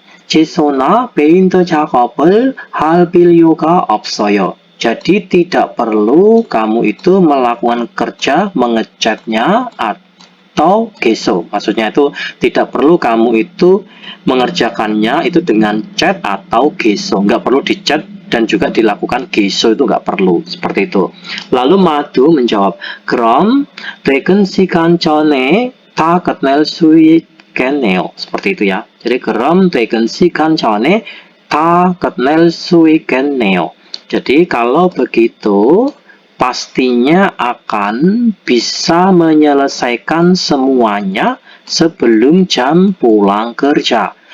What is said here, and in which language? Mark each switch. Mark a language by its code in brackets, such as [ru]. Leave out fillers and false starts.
[ko] 제소나 페인트 작업을 할 필요가 없어요. [id] Jadi tidak perlu kamu itu melakukan kerja mengecatnya atau geso. Maksudnya itu tidak perlu kamu itu mengerjakannya itu dengan chat atau geso. Nggak perlu dicat dan juga dilakukan geso, itu nggak perlu. Seperti itu. Lalu Madu menjawab, [ko] 그럼 퇴근 시간 전에 다 끝낼 수 있겠네요. [id] Seperti itu ya. Jadi [ko] 그럼 퇴근 시간 전에 다 끝낼 수 있겠네요. [id] Jadi kalau begitu pastinya akan bisa menyelesaikan semuanya sebelum jam pulang kerja.